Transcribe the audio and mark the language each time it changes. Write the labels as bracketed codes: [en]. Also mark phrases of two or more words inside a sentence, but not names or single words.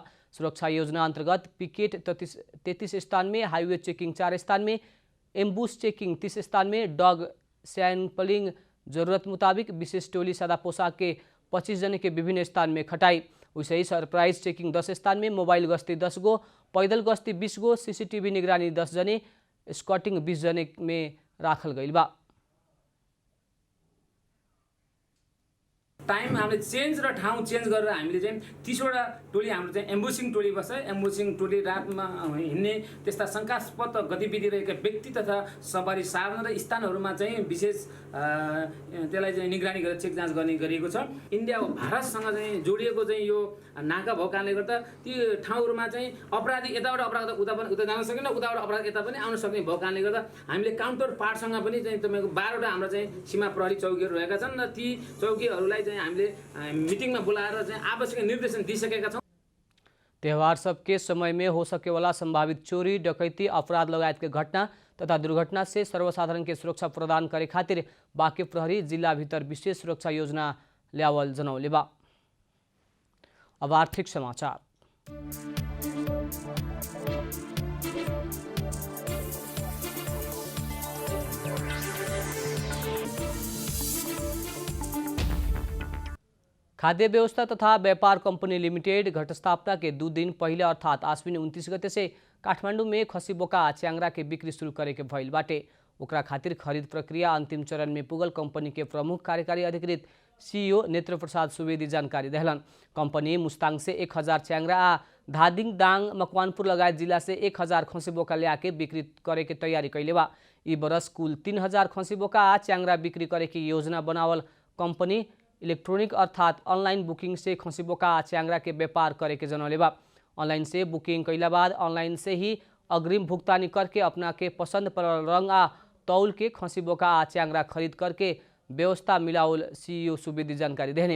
[bho] सुरक्षा योजना अंतर्गत पिकेट 33 स्थान में, [en] highway checking [bho] 4 स्थान में, [en] ambush checking [bho] 30 स्थान में, [en] dog sampling [bho] जरूरत मुताबिक, विशेष टोली सादा पोशाक के 25 जने के विभिन्न स्थान में खटाई। वैसे ही [en] surprise checking [bho] 10 स्थान में, मोबाइल गश्ती 10 गो, पैदल गश्ती 20 गो, सीसीटीवी निगरानी 10 जने, स्कॉटिंग 20 जने में राखल गइल बा। [ne] टाइम हामीले चेन्ज र ठाउँ चेन्ज गरेर हामीले चाहिँ 30 वटा टोली हाम्रो चाहिँ एम्बुसिङ टोली बस्छ। एम्बुसिङ टोली रातमा हिँड्ने त्यस्ता शङ्कास्पद गतिविधि रहेका व्यक्ति तथा सवारी साधन र स्थानहरूमा चाहिँ विशेष त्यसलाई चाहिँ निगरानी गरेर चेक जाँच गर्ने गरिएको छ। इन्डिया भारतसँग चाहिँ जोडिएको चाहिँ यो नाका भएको कारणले गर्दा ती ठाउँहरूमा चाहिँ अपराधी यताबाट अपराध उता जान सकेन, उताबाट अपराध यता पनि आउन सक्ने भएको कारणले गर्दा हामीले काउन्टर पार्टसँग पनि चाहिँ तपाईँको 12 वटा हाम्रो चाहिँ सीमा प्रहरी चौकीहरू रहेका छन् र ती चौकीहरूलाई चाहिँ हामीले मिटिङमा बोलाएर चाहिँ आवश्यक निर्देशन दिइसकेका छौँ। [bho] त्यौहार सबके समय में हो सके वाला संभावित चोरी, डकैती, अपराध लगायत के घटना तथा दुर्घटना से सर्वसाधारण के सुरक्षा प्रदान करे खातिर बाँके प्रहरी जिला भीतर विशेष सुरक्षा योजना ल्यावल जनौले बा। अब आर्थिक समाचार। खाद्य व्यवस्था तथा व्यापार कंपनी लिमिटेड घटस्थापना के 2 दिन पहले अर्थात आश्विन 29 गते से काठमाडौँ में खसी बोका च्याङ्रा के बिक्री शुरू करे के भइल बाटे। ओकरा खातिर खरीद प्रक्रिया अंतिम चरण में पुगल कंपनी के प्रमुख कार्यकारी अधिकृत सीईओ नेत्र प्रसाद सुवेदी जानकारी देहलन। कंपनी मुस्ताङ से 1000 च्याङ्रा आ धादिङ, दाङ, मकवानपुर लगायत जिला से 1000 खसी बोका ल्याके बिक्री करे के तैयारी कैले बा। ई बरस कुल 3000 खसी बोका आ च्याङ्रा बिक्री करे की योजना बनावल कंपनी इलेक्ट्रॉनिक अर्थात [en] online booking [bho] से खसी बोका आ च्याङ्रा के व्यापार करे के जनौले बा। ऑनलाइन से बुकिंग कैला बाद ऑनलाइन से ही अग्रिम भुगतानी करके अपना के पसंद पड़ल रंग आ तौल के खसी बोका आ च्याङ्रा खरीद करके व्यवस्था मिलावल सीईओ सुवेदी जानकारी देने।